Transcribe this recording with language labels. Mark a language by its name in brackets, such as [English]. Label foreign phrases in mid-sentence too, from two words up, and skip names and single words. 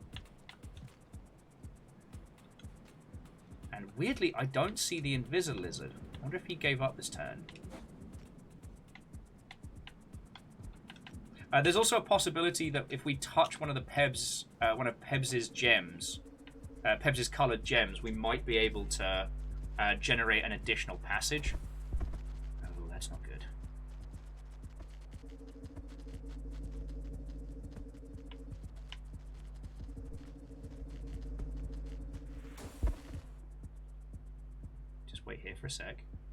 [English] And weirdly, I don't see the Invis-Lizard. I wonder if he gave up this turn. There's also a possibility that if we touch one of the Pebs, one of Pebs's gems, Pebs's coloured gems, we might be able to generate an additional passage. Oh, that's not good. Just wait here for a sec.